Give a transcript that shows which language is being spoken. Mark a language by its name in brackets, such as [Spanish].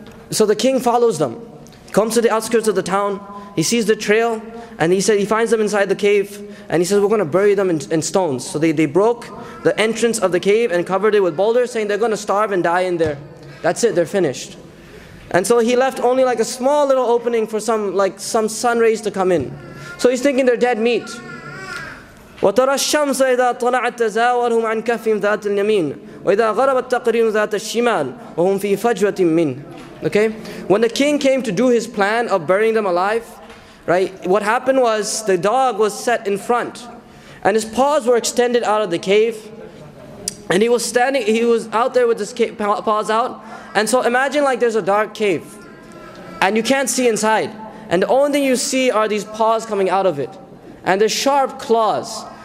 [English] So the king follows them, comes to the outskirts of the town. He sees the trail, and he finds them inside the cave, and he says, we're going to bury them in stones. So they broke the entrance of the cave and covered it with boulders, saying they're going to starve and die in there. That's it, they're finished. And so he left only like a small little opening for some sun rays to come in. So he's thinking they're dead meat. [Arabic] وترى الشمس إذا طلعت تزاورهم عن كهفهم ذات اليمين وإذا غربت تقرضهم ذات الشمال وهم في فجوة منه. [English] Okay? When the king came to do his plan of burying them alive, right? What happened was the dog was set in front and his paws were extended out of the cave and he was out there with his paws out. And so imagine like there's a dark cave and you can't see inside and the only thing you see are these paws coming out of it and the sharp claws.